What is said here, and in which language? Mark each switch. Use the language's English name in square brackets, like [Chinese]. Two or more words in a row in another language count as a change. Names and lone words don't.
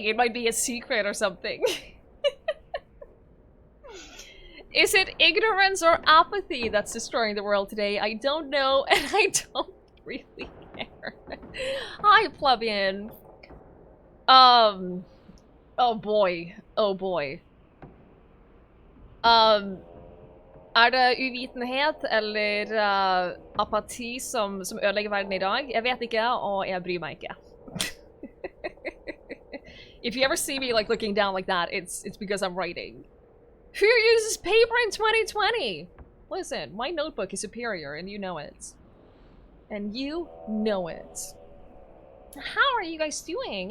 [English] It might be a secret or something. Is it ignorance or apathy that's destroying the world today? I don't know, and I don't really care. Hi, plebeian. Oh boy. Oh boy. [Norwegian] Er det uvitenhet eller apati som ødelegger verden I dag? Jeg vet ikke, og jeg bryr meg ikke. [English] If you ever see me like looking down like that, it's because I'm writing. Who uses paper in 2020? Listen, my notebook is superior, and you know it. And you know it. How are you guys doing?